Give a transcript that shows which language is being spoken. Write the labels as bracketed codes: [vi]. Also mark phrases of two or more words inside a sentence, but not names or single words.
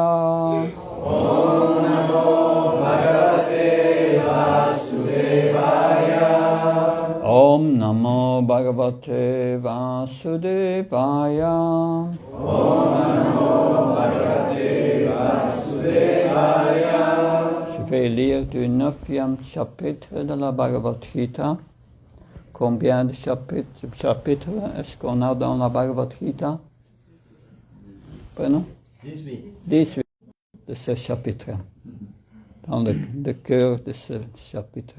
[sa] ॐ नमो भगवते वासुदेवाय. ॐ नमो भगवते वासुदेवाय. ॐ नमो भगवते वासुदेवाय. [fr] Je vais lire du 9e chapitre de la Bhagavad Gita. Combien de chapitres est-ce qu'on a dans la Bhagavad Gita? Pardon? 18 de ce chapitre. Dans le cœur de ce chapitre.